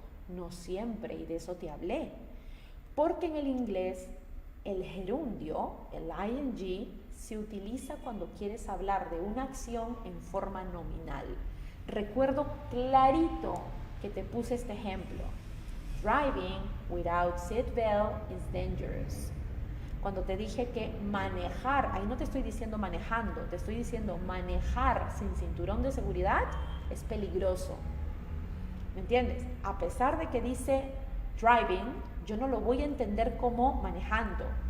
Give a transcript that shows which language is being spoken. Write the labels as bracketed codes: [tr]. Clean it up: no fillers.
[es] No siempre, y de eso te hablé. Porque en el inglés el gerundio, el ing, se utiliza cuando quieres hablar de una acción en forma nominal. Recuerdo clarito que te puse este ejemplo. [en] Driving without seatbelt is dangerous. [es] Cuando te dije que manejar, ahí no te estoy diciendo manejando, te estoy diciendo manejar sin cinturón de seguridad es peligroso. ¿Me entiendes? A pesar de que dice driving, yo no lo voy a entender como manejando.